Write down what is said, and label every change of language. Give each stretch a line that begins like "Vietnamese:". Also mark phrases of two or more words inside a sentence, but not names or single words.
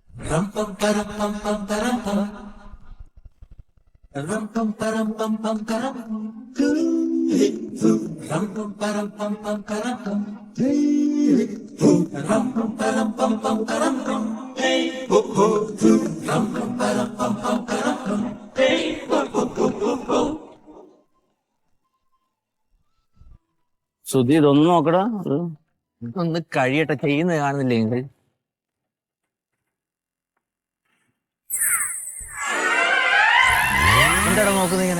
Malayalam: ram pam param pam pam param pam ram pam param pam pam param ram pam param pam pam param pam ram pam param pam pam param pam hey ho ho ram pam param pam pam param pam hey ho ho ho. സുധി ഇതൊന്നും നോക്കടാ. ഒന്ന് കഴിയട്ടെ, ചെയ്യുന്നത് കാണുന്നില്ലേ നിങ്ങൾ? എന്താടാ നോക്കുന്നത് ഇങ്ങനെ?